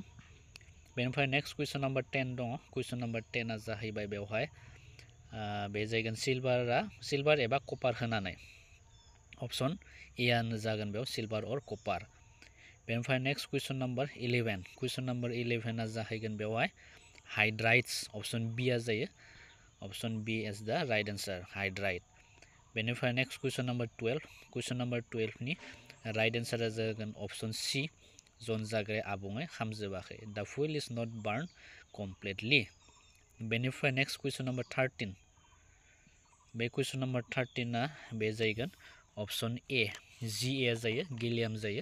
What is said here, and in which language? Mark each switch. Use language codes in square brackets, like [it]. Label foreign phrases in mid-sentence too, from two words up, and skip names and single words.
[brx] बेनिफ्राय [en] next question number 10 [brx] दङ। [en] question number 10 [brx] आ जाहैबाय बेवहाय बे जाहैगोन सिलभार एबा कपार होनानै। [en] option A [brx] आनो जागोन बेयाव सिलभार अर कपार। बेनिफ्राय [en] next question number 11. question number 11 [brx] आ जाहैगोन बेवहाय हाइड्राइट्स। [en] option B [brx] आ जायो। [en] option B is the right answer hydrite. [brx] बेनिफ्राय [en] next question number 12. question number 12 right answer [brx] जागोन [en] option C [brx] जन जाग्राया आबुङै खामजोबाखै। [en] the fuel is not burnt completely. बेनिफ्राय next question number 13. [brx] बे [en] question number 13 [brx] बे जाहैगोन [en] option A [brx] Ga जायो गेलियाम जायो।